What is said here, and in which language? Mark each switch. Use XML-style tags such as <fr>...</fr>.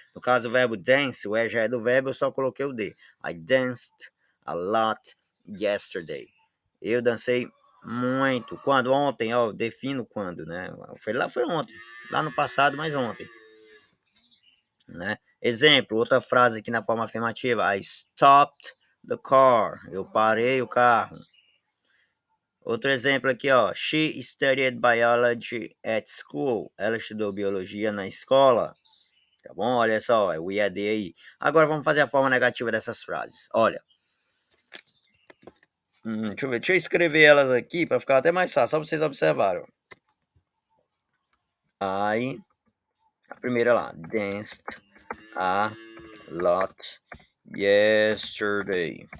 <pt>No caso, o verbo dance, o E já é do verbo, eu só coloquei o D.</pt> <en>I danced a lot yesterday.</en> <pt>Eu dancei muito. Quando? Ontem, ó. Defino quando, né? Foi ontem. Lá no passado, mas ontem. Né? Exemplo, outra frase aqui na forma afirmativa.</pt> <en>I stopped the car.</en> <pt>Eu parei o carro. Outro exemplo aqui, ó.</pt> <en>She studied biology at school.</en> <pt>Ela estudou biologia na escola. Tá bom? Olha só, é o IAD aí. Agora vamos fazer a forma negativa dessas frases. Olha. Deixa eu ver. Deixa eu escrever elas aqui para ficar até mais fácil, só pra vocês observarem.</pt> <en>I,</en> <pt>a primeira lá.</pt> <en>Danced a lot yesterday.</en>